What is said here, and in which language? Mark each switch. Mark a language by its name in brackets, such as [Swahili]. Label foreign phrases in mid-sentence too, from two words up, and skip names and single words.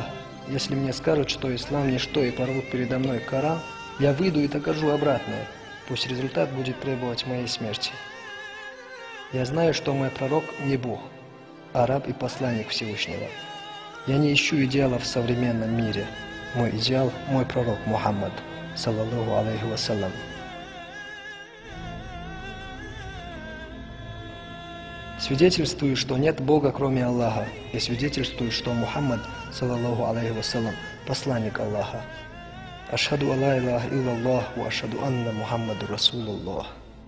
[Russian] Если мне скажут, что ислам ничто и порвут передо мной Коран, я выйду и докажу обратное. Пусть результат будет требовать моей смерти. Я знаю, что мой пророк не Бог, а раб и посланник Всевышнего. Я не ищу идеалов в современном мире. Мой идеал – мой пророк Мухаммад, [Arabic] صلى الله عليه وسلم. [Russian] Свидетельствую, что нет Бога, кроме Аллаха, и свидетельствую, что Мухаммад, [Arabic] صلى الله عليه وسلم, [Russian] посланник Аллаха. [Arabic] أشهد ألا إله إلا الله وأشهد أن محمد رسول الله.